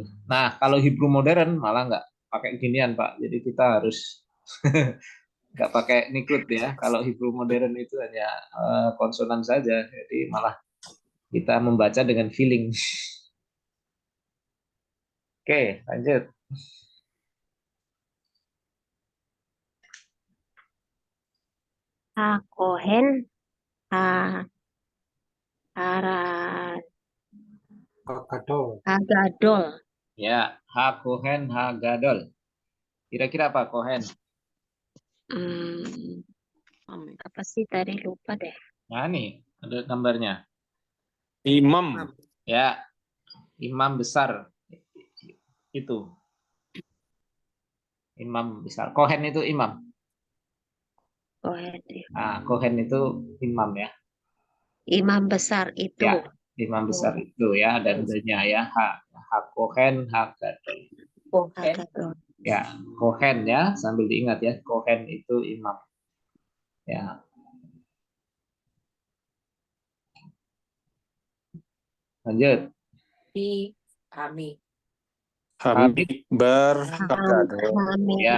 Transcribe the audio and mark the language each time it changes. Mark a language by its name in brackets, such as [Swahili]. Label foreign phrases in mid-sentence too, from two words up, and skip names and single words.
[Indonesian] Nah, kalau [English] Hebrew modern [Indonesian] malah nggak pakai ginian Pak. Jadi kita harus nggak pakai nikut ya. Kalau [English] Hebrew modern [Indonesian] itu hanya konsonan saja. Jadi malah kita membaca dengan feeling. Oke, lanjut. [Hebrew] כהן ה הרה, [Indonesian] Gadol. hagadol. [Hebrew] Ya, הכהן הגדול. [Indonesian] Kira-kira apa kohen? Hmm, apa sih tadi lupa deh. Nah, ini ada gambarnya. Imam. Ya, imam besar itu. Imam besar. Kohen itu imam. Kohen, Nah, kohen itu imam ya. imam besar itu. Ya, imam besar itu ya, dan adanya ya, [Hebrew] הכהן הגדול. Hagadol. [Indonesian] Ya, kohen ya, sambil diingat ya, kohen itu imam. Ya, lanjut. Hamid, [Hebrew] המדבר הגדול. [Indonesian] ya,